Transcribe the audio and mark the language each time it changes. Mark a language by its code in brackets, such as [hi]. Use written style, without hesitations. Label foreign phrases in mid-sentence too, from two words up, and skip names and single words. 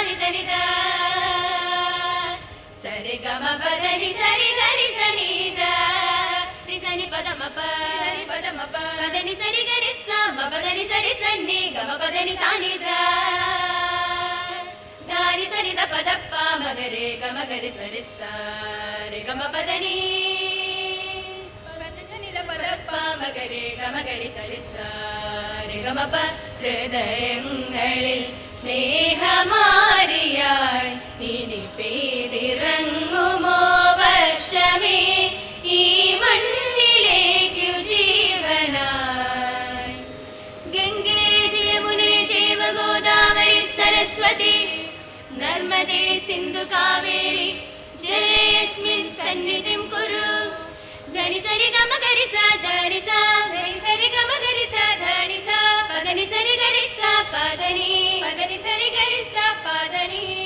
[ml] సనిద సరి గమ పదని సరి గరి సనిద రిసని పదమప పదని సరి గరి స పదని సరి సన్ని గమ పదని సానిద ధాని సనిద పదప్ప మగరే గమ గరి సరి సరి గమ పదని సనిద పదప్ప మగరే గమ గరి సరి సరి గమ ప ഹൃദയങ്ങളിൽ സ്നേഹമാരിയായി ഇനി പെയ്തിറങ്ങുമോ വർഷമേ ഈ മണ്ണിലേക്കു ജീവനായി [sa] गङ्गे जयमुने शैव गोदावरि सरस्वति नर्मदे सिन्धु कावेरि जलेस्मिन् सन्निधिं कुरु ധനി സരി ഗമ ഗരി സ ധനി സ ധനി സരി ഗമ ഗരി സ ധനി സ പദനി സരി ഗരി സ പദനി പദനി സരി ഗരി സ പദനി